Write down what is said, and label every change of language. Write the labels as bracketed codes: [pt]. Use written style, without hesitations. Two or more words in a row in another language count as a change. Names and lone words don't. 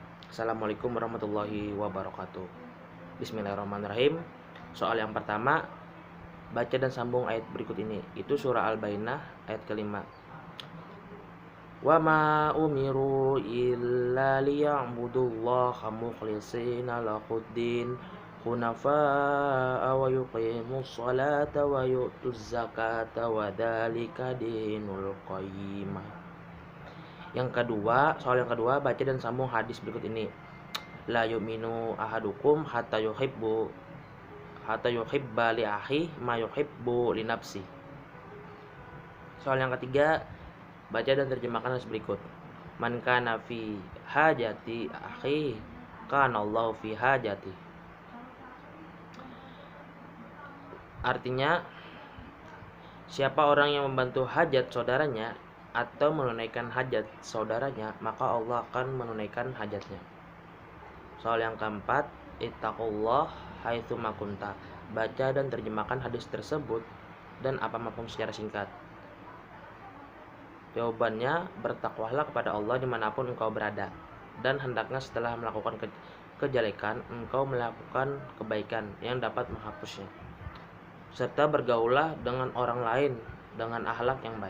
[ar] السلام عليكم ورحمة الله وبركاته. بسم الله الرحمن الرحيم. [id] Soal yang pertama, baca dan sambung ayat berikut ini. Itu surah Al-Bayyinah ayat kelima. [ar] وما أمروا إلا ليعبدوا الله مخلصين له الدين حنفاء ويقيموا الصلاة ويؤتوا الزكاة وذلك دين القيمة. [id] Soal yang kedua, baca dan sambung hadis berikut ini. [ar] لا يؤمن أحدكم حتى يحب لأخي ما يحب لنفسي. [id] Soal yang ketiga, baca dan terjemahkan hadis berikut. [ar] من كان في حاجة أخي كان الله في حاجتي. [id] Artinya, siapa orang yang membantu hajat saudaranya atau menunaikan hajat saudaranya, maka Allah akan menunaikan hajatnya. Soal yang keempat, [ar] اتق الله حيثما كنت. [id] Baca dan terjemahkan hadis tersebut dan apa mafhum secara singkat. Jawabannya, bertakwalah kepada Allah dimanapun engkau berada, dan hendaknya setelah melakukan kejelekan engkau melakukan kebaikan yang dapat menghapusnya, serta bergaulah dengan orang lain dengan akhlak yang baik.